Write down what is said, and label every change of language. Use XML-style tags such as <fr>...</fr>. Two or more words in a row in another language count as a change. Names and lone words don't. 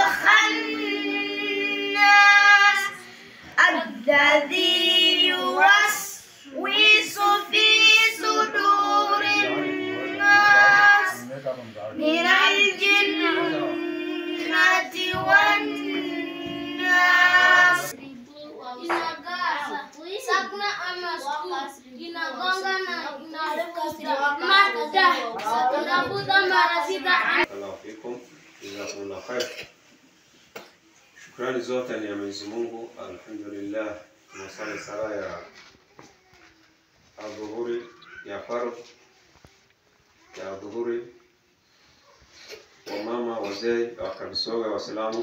<ar>الخناس الذي يوسوس في صدور الناس من الجنة والناس.</ar> <sw>Sakna amasku inagonga na inaruka inavuta mara 6.</sw> <ar>بارك الله فيكم جزاكم الله خير.</ar> <sw>Shukrani zote ni ya Mwenyezi Mungu, alhamdulillah. Tunasali sala ya adhuhuri ya fardh ya adhuhuri wa mama wazee wa Kabisoga Waislamu.</sw>